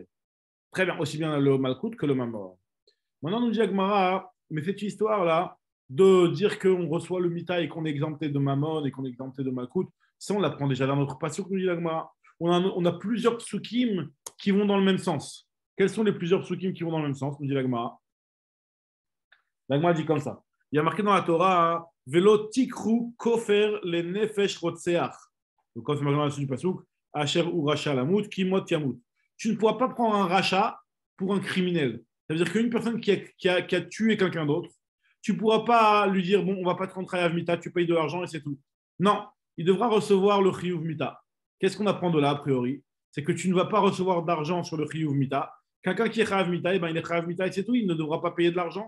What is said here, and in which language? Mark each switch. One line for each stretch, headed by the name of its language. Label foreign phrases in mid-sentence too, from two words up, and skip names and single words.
French: Très bien, aussi bien le malkout que le mamor. Maintenant, nous dit Agmara, mais cette histoire-là, de dire qu'on reçoit le mita et qu'on est exempté de mamon et qu'on est exempté de malkout, ça, on l'apprend déjà dans notre pasuk, nous dit Agmara. On a plusieurs psukim qui vont dans le même sens. Quels sont les plusieurs psukim qui vont dans le même sens, nous dit l'Agmara. L'Agmara dit comme ça. Il y a marqué dans la Torah,
Hebrew: ולא תקחו כפר לנפש רצח.
French: Donc, quand c'est marqué dans la suite du pasuk,
Hebrew: אשר הוא רשע למות כי מות יומת.
French: Tu ne pourras pas prendre un rachat pour un criminel. Ça veut dire qu'une personne qui a tué quelqu'un d'autre, tu ne pourras pas lui dire, bon, on ne va pas te rentrer à mita, tu payes de l'argent et c'est tout. Non, il devra recevoir le
Hebrew: חיוב מיתה.
French: Qu'est-ce qu'on apprend de là, a priori? C'est que tu ne vas pas recevoir d'argent sur le
Hebrew: חיוב מיתה.
French: Quelqu'un qui est
Hebrew: חייב מיתה,
French: il est
Hebrew: חייב מיתה
French: et c'est tout, il ne devra pas payer de l'argent.